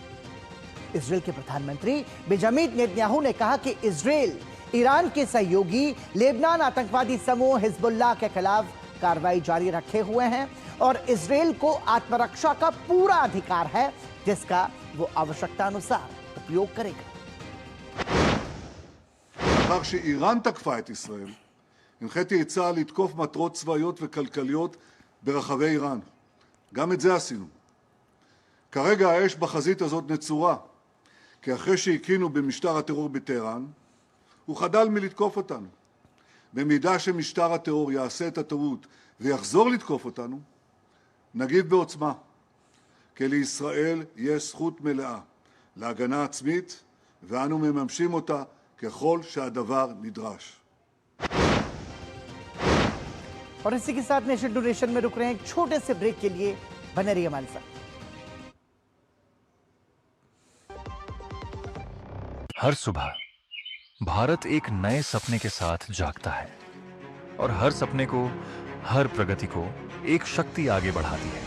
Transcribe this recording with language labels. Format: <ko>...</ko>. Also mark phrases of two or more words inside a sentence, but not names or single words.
<hi>इजरायल के प्रधानमंत्री बेंजामिन नेतन्याहू ने कहा कि इजरायल ईरान के सहयोगी लेबनान आतंकवादी समूह हिजबुल्लाह के खिलाफ कार्रवाई जारी रखे हुए हैं और इजरायल को आत्मरक्षा का पूरा अधिकार है जिसका वो आवश्यकता अनुसार उपयोग करेगा।</hi> <he>לאחר שאיראן תקפה את ישראל, הנחיתי את צה"ל לתקוף מטרות צבאיות וכלכליות ברחבי איראן. גם את זה עשינו. כרגע האש בחזית הזאת נצורה, כי אחרי שהקינו במשטר הטרור בטהרן, הוא חדל מלתקוף אותנו. במידה שמשטר הטרור יעשה את הטעות ויחזור לתקוף אותנו, נגיב בעוצמה, כי לישראל יש זכות מלאה להגנה עצמית, ואנו מממשים אותה ככל שהדבר נדרש.</he> <hi>और इसी के साथ नेशन टू नेशन में रुक रहे हैं एक छोटे से ब्रेक के लिए। बने रहिए हमारे साथ। हर सुबह भारत एक नए सपने के साथ जागता है और हर सपने को, हर प्रगति को एक शक्ति आगे बढ़ाती है।</hi>